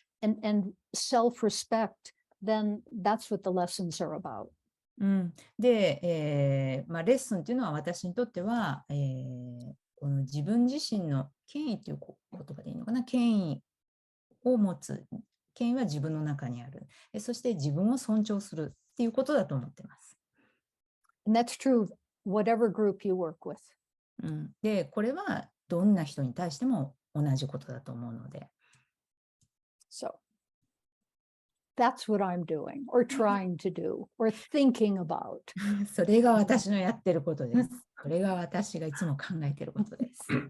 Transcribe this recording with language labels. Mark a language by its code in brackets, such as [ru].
[en] And self-respect, then that's what the lessons are about. [ja] で、レッスンっていうのは私にとっては、この自分自身の権威という言葉でいいのかな、権威を持つ。権威は自分の中にある。そして自分を尊重するっていうことだと思ってます。 [en] And that's true, whatever group you work with. [ja] で、これはどんな人に対しても同じことだと思うので。 [en] So that's what I'm doing, or trying to do, or thinking about. [ja] それが私のやってることです。それが私がいつも考えていることです。